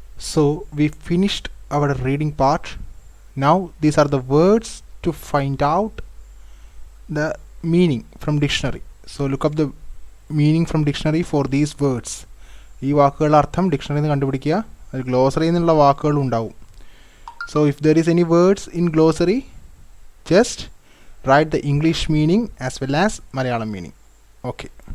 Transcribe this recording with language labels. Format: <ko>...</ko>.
<en>So we finished our reading part. Now these are the words to find out the meaning from dictionary. So look up the meaning from dictionary for these words.</en> <ml>ഈ വാക്കുകളുടെ അർത്ഥം ഡിക്ഷണറിയിൽ നിന്ന് കണ്ടുപിടിക്കുക. അത് ഗ്ലോസറിയിൽ നിന്നുള്ള വാക്കുകളും ഉണ്ടാവും.</ml> <en>So if there is any words in glossary, just write the English meaning as well as Malayalam meaning. Okay.</en>